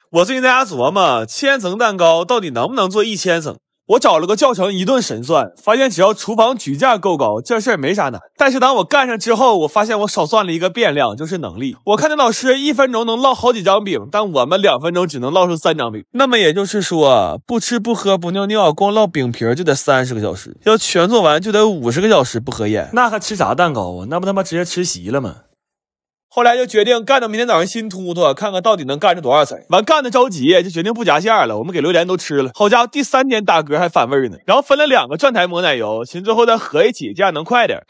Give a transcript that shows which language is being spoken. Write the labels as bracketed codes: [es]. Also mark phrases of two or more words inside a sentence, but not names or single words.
[zh] 我最近在家琢磨千層蛋糕到底能不能做1000层。我找了個教程，一頓神算，發現只要廚房舉架夠高，這事兒沒啥難。但是當我幹上之後，我發現我少算了一個變量，就是能力。我看那老師1分鐘能烙好幾張餅，但我們2分鐘只能烙出3張餅。那麼也就是說，不吃不喝不尿尿，光烙餅皮就得30個小時，要全做完就得50個小時不合眼。那還吃啥蛋糕啊？那不他媽直接吃席了嗎？後來就決定幹到明天早上新突突，看看到底能幹出多少層。完幹的着急，就決定不夾餡了。我們給榴蓮都吃了，好家伙，第3天打嗝還反味呢。然後分了2個轉台抹奶油，寻最後再合一起，這樣能快點。